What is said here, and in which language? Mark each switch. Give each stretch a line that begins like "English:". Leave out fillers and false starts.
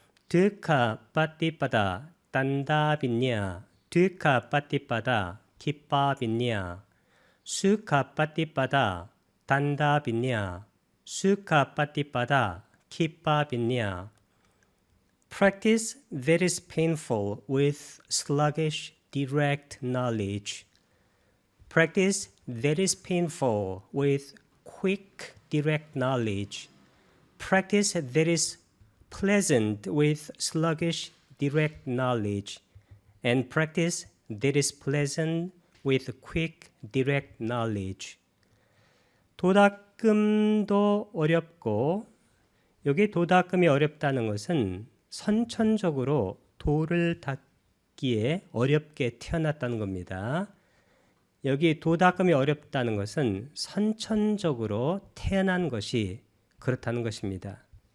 Pali: 드카 빠띠빠다 딴다빈냐 드카 빠띠빠다 키빠빈냐 수카 빠띠빠다 단다빈냐 수카 빠띠빠다 키빠빈냐.
English: Practice that is painful with sluggish direct knowledge. Practice that is painful with quick direct knowledge. Practice that is pleasant with sluggish direct knowledge. And practice that is pleasant with quick direct knowledge.
Korean: 도닦음도 어렵고 여기 도닦음이 어렵다는 것은 선천적으로 도를 닦기에 어렵게 태어났다는 겁니다. 여기 도닦음이 어렵다는 것은 선천적으로 태어난 것이 그렇다는 것입니다.